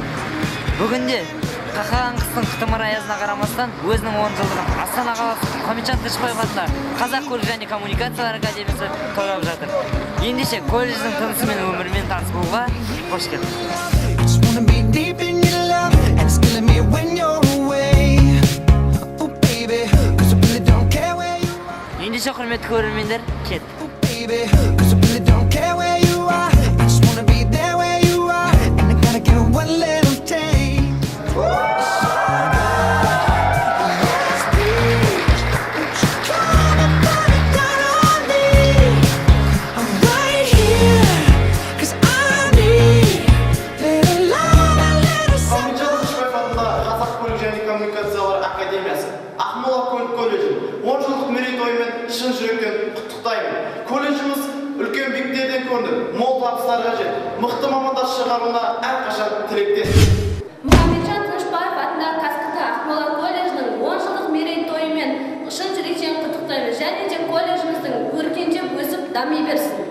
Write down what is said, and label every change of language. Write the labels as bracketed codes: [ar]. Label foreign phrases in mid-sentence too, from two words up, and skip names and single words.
[kk] Бүгінде қақаған қыстың қытымыр аязына қарамастан өзінің 10 жылдығын Астана қаласы Мұхамеджан Тынышпаев атындағы Қазақ көлік және коммуникациялар академиясы тойлап жатыр. Ендеше колледждің тынысы мен өмірімен таныс болуға қош келдіңіз. Ендеше құрметті көрермендер, кет. [en] Cause I really don't care where you are. I just wanna be there where you are. And I gotta give it one little take. Yes, please. Won't you come and put it down on me? I'm right here. Cause I need little love, a little something. [kk] Қазақ көлік және коммуникациялар академиясы Ақмола көлік колледжін 10 жылдық мерейтойымен шын жүректен құттықтаймын. Колледжіміз үлкен биіктерден көрініп, мол табыстарға жетіп, мықты мамандар шығаруына әрқашан тілектеспін. Мұхамеджан Тынышпаев атындағы Қазқыты Ақмола колледжінің 10 жылдық мерейтойымен шын жүректен құттықтаймыз және де колледжіміздің өркендеп өсіп дами берсін.